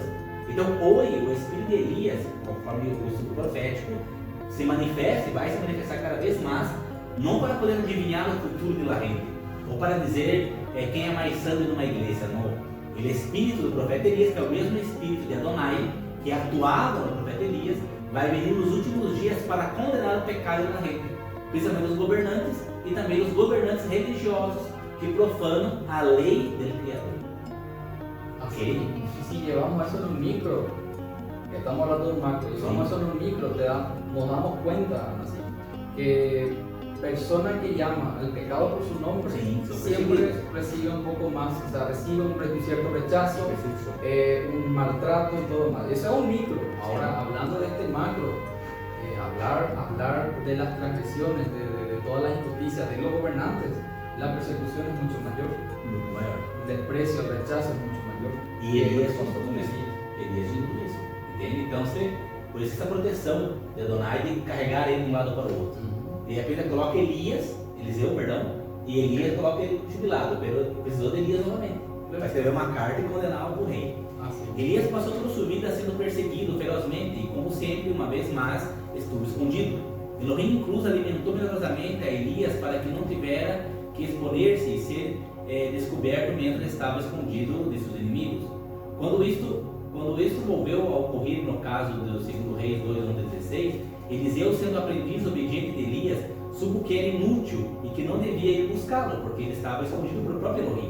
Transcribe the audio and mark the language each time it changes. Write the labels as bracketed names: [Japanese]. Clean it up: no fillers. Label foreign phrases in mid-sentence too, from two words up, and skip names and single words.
[Portuguese] Então hoje o espírito de Elias, conforme o estudo profético, se manifesta e vai se manifestar cada vez mais, não para poder adivinhar o futuro da gente, ou para dizer quem é mais santo numa igreja, não. Ele é espírito do profeta Elias, que é o mesmo espírito de Adonai, que atuava no profeta Elias, vai venir nos últimos dias para condenar o pecado da gente, principalmente os governantes e também os governantes religiosos que profanam a lei do Criador. [English] Okay. [Spanish] Si llevamos eso en un micro, estamos hablando de un macro, llevamos eso en un micro, nos damos cuenta así, que persona que llama al pecado por su nombre siempre recibe un poco más, o sea, recibe un cierto rechazo, un maltrato y todo más. Eso es un micro. Ahora, hablando de este macro, hablar de las transgresiones, de todas las injusticias de los gobernantes, la persecución es mucho mayor. El desprecio, el rechazo es mucho mayor. [Portuguese] E Elias passou com isso. Elias viu isso. Entende? Então, por isso essa proteção de Adonai de carregar ele de um lado para o outro. De repente coloca Eliseu, e Elias coloca ele jubilado, precisou de Elias novamente. Vai escrever uma carta e condenar o rei. Elias passou toda a sua vida sendo perseguido ferozmente e, como sempre, uma vez mais, [Spanish] estuvo escondido. [Portuguese] Elohim incluso alimentou milagrosamente a Elias para que não tivera que exponer-se e ser descoberto mentre estava escondido de seus inimigos. Quando isto volveu a ocorrer no caso do 2 Reis 2:16, Eliseu, sendo aprendiz obediente de Elias, soube que era inútil e que não devia ir buscá-lo, porque ele estava escondido pelo próprio Elohim.